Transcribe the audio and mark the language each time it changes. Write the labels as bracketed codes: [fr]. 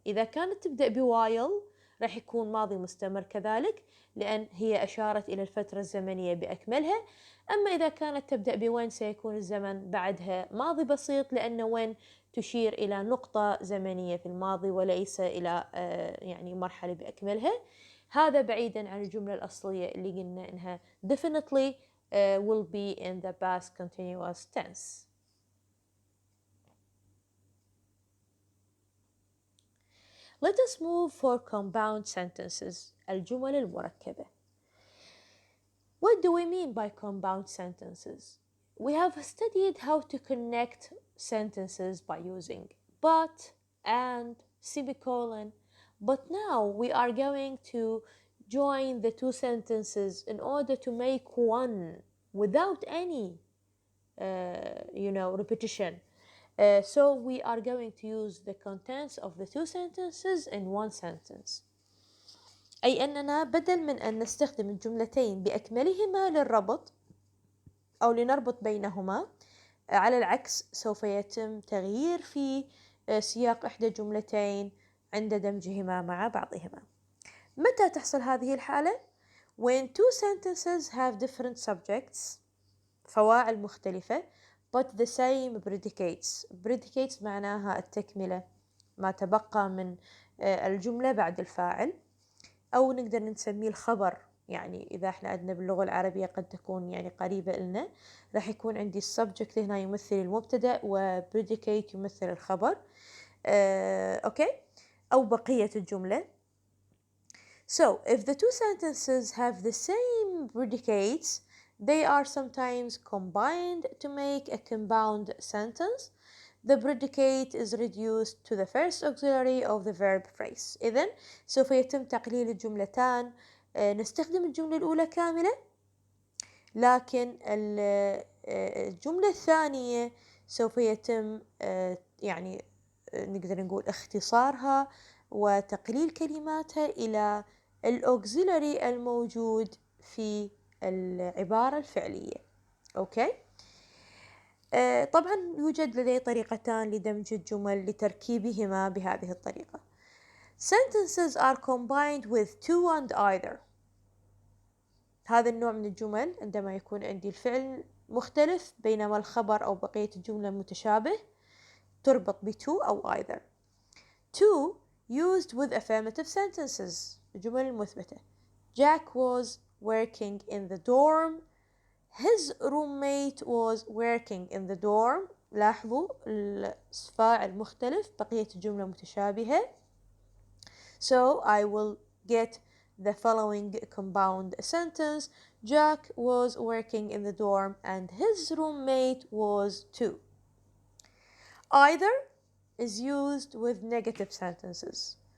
[ar] إذا كانت تبدأ بوايل راح يكون ماضي مستمر كذلك، لأن هي أشارت إلى الفترة الزمنية بأكملها. أما إذا كانت تبدأ بوين سيكون الزمن بعدها ماضي بسيط، لأن وين تشير إلى نقطة زمنية في الماضي وليس إلى مرحلة بأكملها. هذا بعيدا عن الجملة الأصلية اللي قلنا إنها [en] definitely will be in the past continuous tense. Let us move for compound sentences. [ar] الجمل المركبة. [en] What do we mean by compound sentences? We have studied how to connect sentences by using but, and, semicolon, But now we are going to join the two sentences in order to make one without any repetition. So we are going to use the contents of the two sentences in one sentence. [ar] أي أننا بدل من أن نستخدم الجملتين بأكملهما للربط أو لنربط بينهما، على العكس سوف يتم تغيير في سياق إحدى الجملتين عند دمجهما مع بعضهما. متى تحصل هذه الحالة؟ [en] When two sentences have different subjects، [ar] فواعل مختلفة، [en] but the same predicates. [ar] predicates معناها التكملة، ما تبقى من الجملة بعد الفاعل، أو نقدر نسميه الخبر. يعني إذا إحنا عندنا باللغة العربية قد تكون يعني قريبة لنا، راح يكون عندي السبجكت هنا يمثل المبتدأ وبريديكيت يمثل الخبر. أوكي، أو بقية الجملة. [en] So if the two sentences have the same predicates, they are sometimes combined to make a compound sentence. The predicate is reduced to the first auxiliary of the verb phrase. [ar] إذن سوف يتم تقليل الجملتان. نستخدم الجملة الأولى كاملة، لكن الجملة الثانية سوف يتم يعني نقدر نقول اختصارها وتقليل كلماتها إلى الأوكسيلري الموجود في العبارة الفعلية. أوكي؟ طبعا يوجد لدي طريقتان لدمج الجمل لتركيبهما بهذه الطريقة. [en] Sentences are combined with to and either. [ar] هذا النوع من الجمل عندما يكون عندي الفعل مختلف بينما الخبر أو بقية الجملة متشابه، تربط ب to أو either. [en] To used with affirmative sentences، [ar] الجمل المثبتة. [en] Jack was working in the dorm. His roommate was working in the dorm. [ar] لاحظوا الفاعل مختلف، بقية الجملة متشابهة. [en] So I will get the following compound sentence. Jack was working in the dorm and his roommate was too. Either is used with negative sentences.